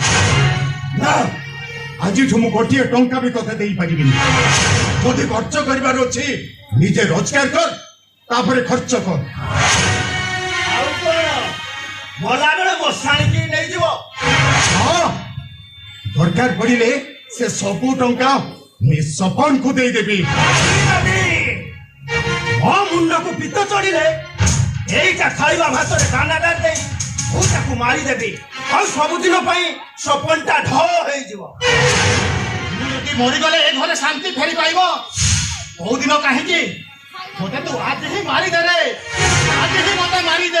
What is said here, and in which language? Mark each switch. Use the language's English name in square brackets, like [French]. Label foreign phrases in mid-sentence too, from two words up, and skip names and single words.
[Odia] ନା ଆଜିଠୁ ମୁଁ ଗୋଟିଏ ଟଙ୍କା ବି ତତେ ଦେଇପାରିବିନି ଯଦି ଖର୍ଚ୍ଚ କରିବାର ଅଛି ନିଜେ ରୋଜଗାର କର ତାପରେ ଖର୍ଚ୍ଚ କର ଆଉ କଣ ଗଲାବେଳେ ମଶାଣିକି ନେଇଯିବ ଦରକାର ପଡ଼ିଲେ ସେ ସବୁ ଟଙ୍କା ମୁଇ ସପନ କୁ ଦେଇ ଦେବି। ମୋ ମୁଣ୍ଡକୁ ପିତ ଚଢିଲେ ଏଇଟା ଖାଇବା ଭାତରେ ଦାନାଦାର ଦେଇ ମୁଁ ତାକୁ ମାରିଦେବି ଆଉ ସବୁଦିନ ପାଇଁ ସପନଟା ଢ ହେଇଯିବ। ମୁଁ ଯଦି ମରିଗଲେ ଏ ଘରେ ଶାନ୍ତି ଫେରି ପାଇବ। କୋଉଦିନ କାହିଁକି ମତେ ତୁ ଆଜି ହିଁ ମାରିଦେ ରେ, ଆଜି ହିଁ ମତେ ମାରିଦେ।